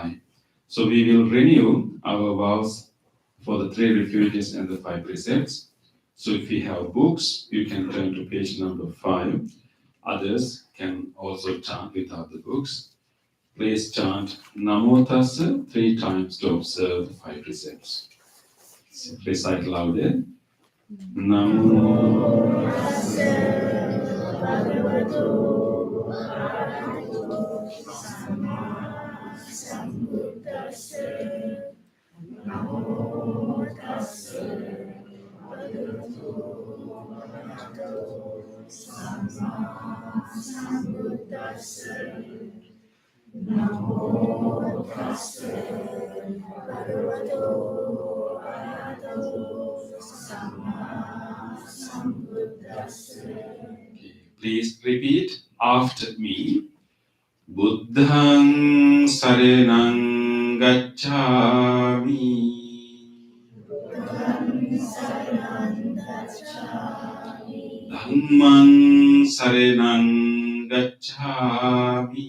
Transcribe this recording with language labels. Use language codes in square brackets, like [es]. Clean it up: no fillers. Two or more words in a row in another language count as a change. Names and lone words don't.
[en] So we will renew our vows for the 3 refuges and the 5 precepts. So if you have books, you can turn to page number 5. Others can also chant without the books. Please chant [pi] Namo Tassa [en] 3 times to observe the 5 precepts. Recite louder. [pi] Namo Tassa Bhagavato Arahato Samma Sambuddhassa. Namo Tassa Bhagavato Arahato Samma Sambuddhassa. Namo Tassa Bhagavato Arahato Samma Sambuddhassa. [en] Please repeat after me. [pi] Buddhang saranang gacchami. Buddhang saranang gacchami. Dhammang saranang gacchami.